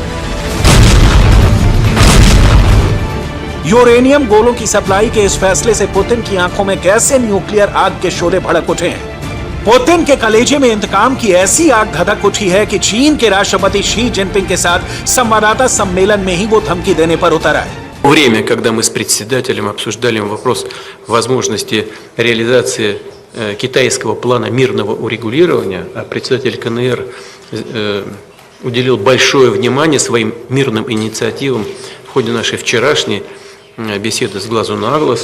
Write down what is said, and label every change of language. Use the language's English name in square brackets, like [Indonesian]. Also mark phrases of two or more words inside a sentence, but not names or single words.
[Hindi] यूरेनियम गोलों की सप्लाई के इस फैसले से पुतिन की आंखों में कैसे न्यूक्लियर आग के शोले भड़क उठे हैं। पुतिन के कलेजे में इंतकाम की ऐसी आग धधक उठी है कि चीन के राष्ट्रपति शी जिनपिंग के साथ संवाददाता सम्मेलन में ही वो धमकी देने पर उतर आए। [Russian] Время, когда мы с председателем обсуждали вопрос возможности реализации китайского плана мирного урегулирования, а председатель КНР уделил большое внимание своим мирным инициативам в ходе нашей вчерашней беседы с глазу на глаз.